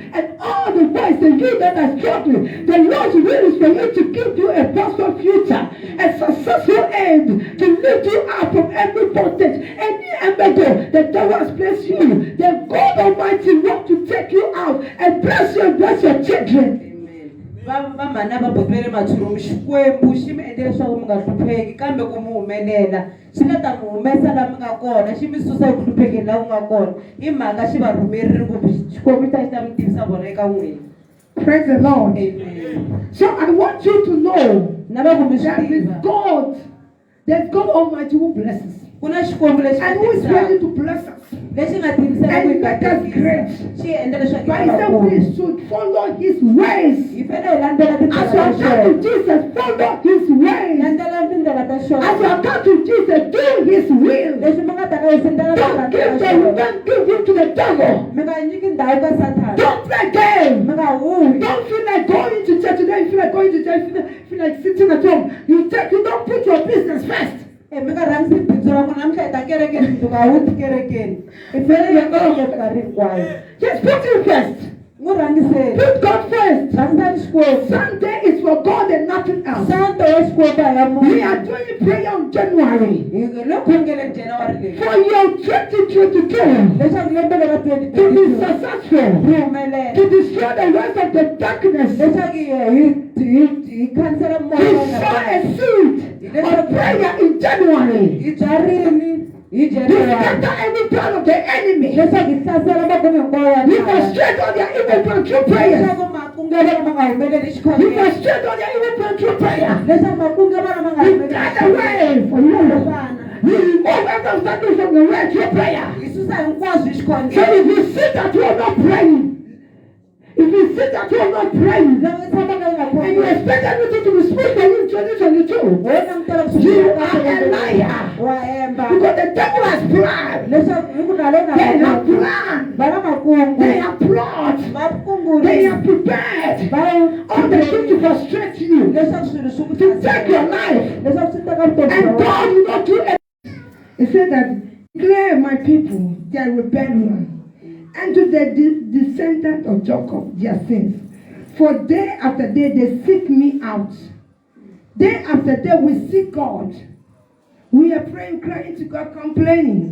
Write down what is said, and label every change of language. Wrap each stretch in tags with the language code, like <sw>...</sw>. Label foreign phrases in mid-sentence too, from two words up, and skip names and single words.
<en>And all the boys and you that are struggling, the Lord's will is for you to give you a prosperous future, a successful end, to lift you up from every bondage, any embargo the devil has placed you. The God Almighty wants to take you out and bless you and bless your children.</en> <ts>Vamana va bobere matshuru xikwembu xi mi endle leswaku mi nga hlupheki kambe ku mi humelela xi nga ta mi humesa laha mi nga kona xi mi susa eku hluphekeni laha ku nga kona hi mhaka xi va rhumerile ku xikwembu xi ta mi tivisa vona eka n'wina.</ts> <en>Praise the Lord. Amen. So I want you to know</en> <ts>Na va ku mi</ts> <en>that</en> <ts>swi</ts> <en>is</en> <ts>tiva</ts> <en>God, that God Almighty who blesses</en> <ts>ku na xikwembu lexi</ts> <en>and who is ready to bless us.</en> <ts>lexi nga tivisela ku</ts> <en>And make us great.</en> <ts>xi endla leswaku</ts> <en>But he said we should follow his ways.</en> <ts>hi fanele hi landzela</ts> <en>As you</en> <ts>tindlela ta</ts> <en>come to</en> <ts>xona</ts> <en>Jesus, follow his ways.</en> <ts>landzela tindlela ta</ts> <en>As you</en> <ts>xona</ts> <en>come to Jesus, do his will.</en> <ts>leswi mi nga ta ka hi sendela</ts> <en>Don't give him to the devil.</en> <ts>mi nga nyiki ndhawu ka sathana</ts> <en>Don't play games.</en> <ts>mi nga huhi</ts> <en>Don't feel like going to church today. You feel like going to church. You feel like sitting at home. You don't put your business first.</en> <ts>mi nga rhangisi bindzu ra n'wina mi hla hi ta kerekeni mundzuku a wu ti kerekeni i fanele hi nga minkarhi hinkwayo</ts> <en>Just put him first.</en> <ts>n'wi rhangiseni</ts> <en>Put God first.</en> <ts>rhangisani xikwembu</ts> <en>Sunday is for God and nothing else.</en> <ts>santo ya xikwembu a ya</ts> <en>We</en> <ts>munhu</ts> <en>are doing prayer on January</en> <ts>hi le khongeleni January leyi</ts> <en>for your 2022</en> <ts>leswaku lembe leri</ts> <en>to be 2022 successful,</en> <ts>ri humelela</ts> <en>to destroy the works of the darkness.</en> <ts>leswaku hi khansela</ts> <en>We sow a seed of prayer in January.</en> <ts>hi byarini hi</ts> <en>We January scatter every plan of the enemy.</en> <ts>leswaku hi hlasela makume hinkwawo ya</ts> <en>We</en> <ts>misava.</ts> <en>frustrate all their evil plan through prayer.</en> <ts>leswaku makungela ma nga humeleli</ts> <en>We</en> <ts>xikhongelo</ts> <en>frustrate all their evil plan through prayer.</en> <ts>leswaku makungela ma nga</ts> <en>We</en> <ts>humeleli</ts> <en>cut away for you. We remove every obstacle from the way through prayer.</en> <ts>hi susa hinkwaswo hi</ts> <en>So</en> <ts>xikhongelo</ts> <en>if you sit at home not praying, if you sit at home not praying,</en> <ts>loko i tshama ka yi nga</ts> <en>and you</en> <ts>khongeli</ts> <en>expect everything to be smooth for you in 2022,</en> <ts>wo langutela ku</ts> <en>you are a liar.</en> <ts>wa hemba</ts> <en>Because the devil has planned.</en> <ts>leswaku hi ku nale na</ts> <en>They have planned.</en> <ts>va na makungu</ts> <en>They have plot.</en> <ts>va kunguli</ts> <en>They have prepared</en> <ts>va</ts> <en>all the things to frustrate you,</en> <ts>leswaku swilo swi ku</ts> <en>to take your life.</en> <ts>leswaku swi teka vutomi</ts> <en>And</en> <ts>bya wena</ts> <en>God will not do it. He said that, declare my people their rebellion, and to the descendants of Jacob their sins. For day after day they seek me out. Day after day we seek God. We are praying, crying to God, complaining.</en>